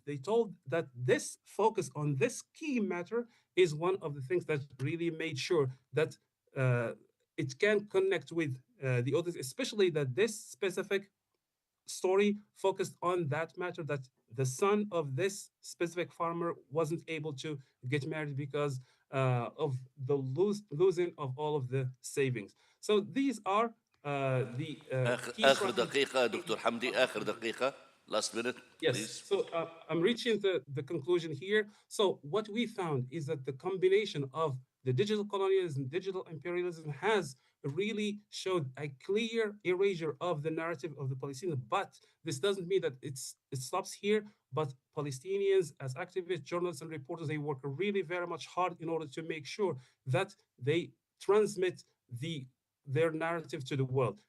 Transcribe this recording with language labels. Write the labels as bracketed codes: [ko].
[en] They told that this focus on this key matter is one of the things that really made sure that it can connect with the audience, especially that this specific story focused on that matter, that the son of this specific farmer wasn't able to get married because of the losing of all of the savings. So these are the key [ar] آخر [en] strategies. [ar] دقيقة دكتور حمدي، آخر دقيقة. [en] Last minute, Yes, please. so I'm reaching the conclusion here. So what we found is that the combination of the digital colonialism, digital imperialism has really showed a clear erasure of the narrative of the Palestinians. But this doesn't mean that it stops here. But Palestinians, as activists, journalists, and reporters, they work really very much hard in order to make sure that they transmit their narrative to the world.